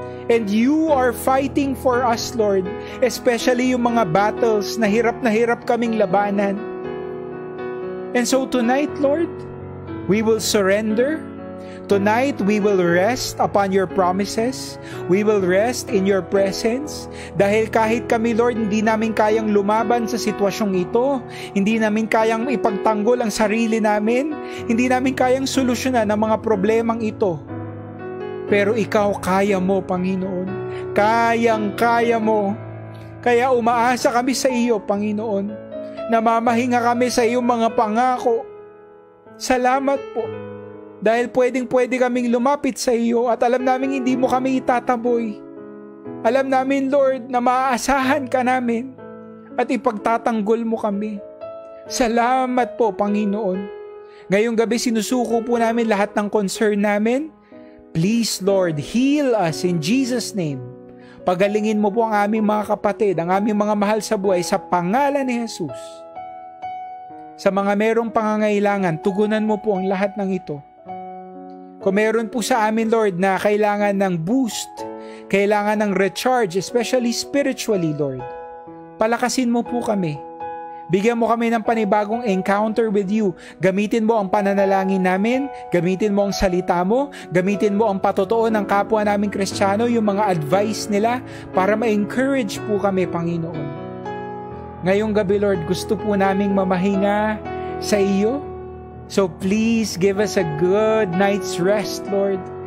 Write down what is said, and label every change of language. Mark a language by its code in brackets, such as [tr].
[en] And you are fighting for us, Lord. Especially yung mga battles na hirap kaming labanan. And so tonight, Lord, we will surrender. Tonight, we will rest upon your promises. We will rest in your presence. [tl] Dahil kahit kami, Lord, hindi namin kayang lumaban sa sitwasyong ito. Hindi namin kayang ipagtanggol ang sarili namin. Hindi namin kayang solusyonan ang mga problemang ito. Pero ikaw, kaya mo, Panginoon. Kayang-kaya mo. Kaya umaasa kami sa iyo, Panginoon. Namamahinga kami sa iyong mga pangako. Salamat po. Dahil pwedeng-pwede kaming lumapit sa iyo at alam namin hindi mo kami itataboy. Alam namin, Lord, na maaasahan ka namin at ipagtatanggol mo kami. Salamat po, Panginoon. Ngayong gabi sinusuko po namin lahat ng concern namin. [en] Please, Lord, heal us in Jesus' name. [tl] Pagalingin mo po ang aming mga kapatid, ang aming mga mahal sa buhay sa pangalan ni Jesus. Sa mga merong pangangailangan, tugunan mo po ang lahat ng ito. Kung meron po sa amin, Lord, na kailangan ng boost, kailangan ng recharge, especially spiritually, Lord, palakasin mo po kami. Bigyan mo kami ng panibagong [en] encounter with you. [tl] Gamitin mo ang pananalangin namin, gamitin mo ang salita mo, gamitin mo ang patotoo ng kapwa naming Kristiyano, yung mga advice nila para ma-encourage po kami, Panginoon. Ngayong gabi, Lord, gusto po naming mamahinga sa iyo. [en] So please give us a good night's rest, Lord.